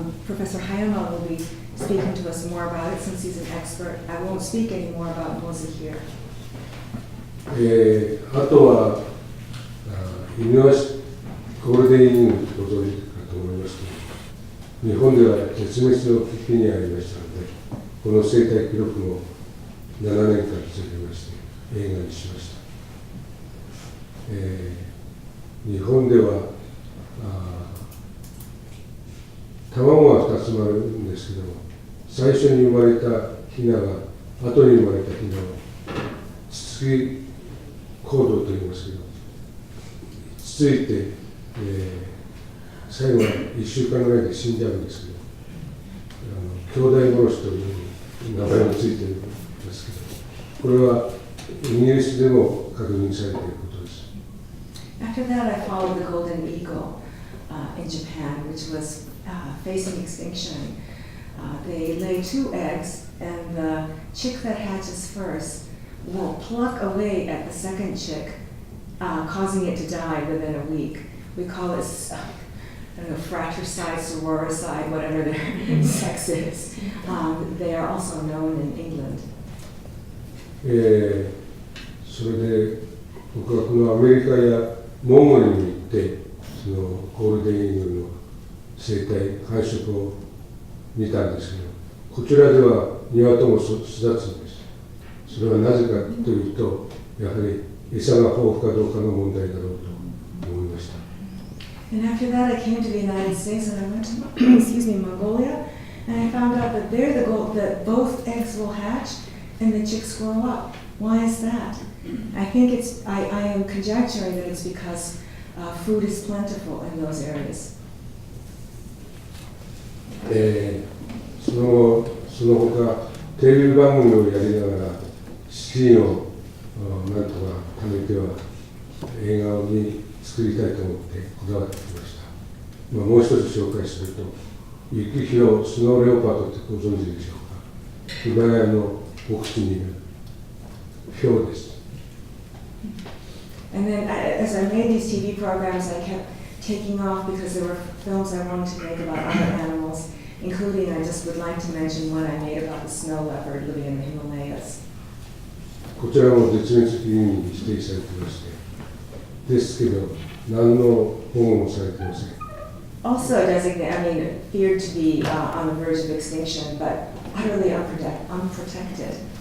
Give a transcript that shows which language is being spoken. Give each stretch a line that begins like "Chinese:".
English: Professor Hayama will be speaking to us more about it since he's an expert. I won't speak any more about Mozu here.
Japanese: あとは犬足ゴールデンイヌご存知かと思いますけど、日本では絶滅の危機にありましたので、この生態記録も 7年間続きまして映画にしました。日本では卵が2つもあるんですけども、最初に生まれたヒナが後に生まれたヒナをつつき行動と言いますけど、つついて、最後は1週間ぐらいで死んじゃうんですけど、兄弟殺しという名前もついてるんですけど、これはイギリスでも確認されていることです。
English: After that, I followed the golden eagle in Japan, which was facing extinction. They lay 2 eggs, and the chick that hatches first will pluck away at the second chick, causing it to die within a week. We call this, I don't know, fratricide, sororicide, whatever their sex is. They are also known in England.
Japanese: それで僕はこのアメリカやモンゴルに行ってそのゴールデンイーグルの生態繁殖を見たんですけど、こちらでは2羽とも巣立つんです。それはなぜかというと、やはり餌が豊富かどうかの問題だろうと思いました。
English: And after that, I came to the United States and I went to, excuse me, Mongolia, and I found out that there that both eggs will hatch and the chicks grow up. Why is that? I think I am conjecturing that it's because food is plentiful in those areas.
Japanese: その他テレビ番組をやりながら資金をなんとか貯めては映画に作りたいと思ってこだわってきました。もう一つ紹介すると、雪広スノーレオパードってご存知でしょうか。ヒマラヤの奥地にいるヒョウです。
English: And then as I made these TV programs, I kept taking off because there were films I wanted to make about other animals, including I just would like to mention one I made about the snow leopard living in the Himalayas.
Japanese: こちらも絶滅危惧類に指定されていまして、ですけど何の保護もされていません。
English: Also designated, feared to be on the verge of extinction, but utterly unprotected.